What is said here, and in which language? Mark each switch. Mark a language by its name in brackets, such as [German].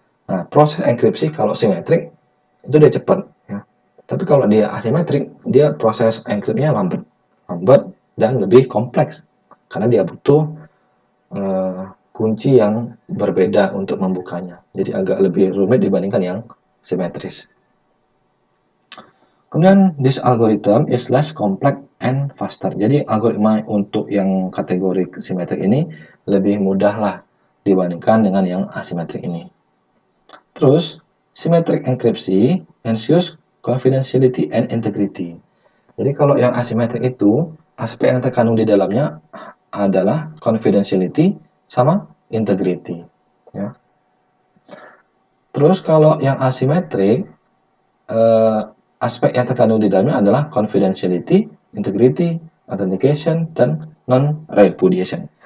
[Indonesian] Nah, proses enkripsi kalau simetrik itu dia cepat ya. Tapi kalau dia asimetrik, dia proses enkripsinya lambat dan lebih kompleks karena dia butuh kunci yang berbeda untuk membukanya. Jadi agak lebih rumit dibandingkan yang simetris. Kemudian [English] this algorithm is less complex and faster. [Indonesian] Jadi algoritma untuk yang kategori simetrik ini lebih mudah lah dibandingkan dengan yang asimetrik ini. Terus [English] symmetric encryption ensures confidentiality and integrity. [Indonesian] Jadi kalau yang asimetrik itu aspek yang terkandung di dalamnya adalah confidentiality sama integrity. Ya. Terus kalau yang asimetrik aspek yang terkandung di dalamnya adalah confidentiality, integrity, authentication, dan non-repudiation.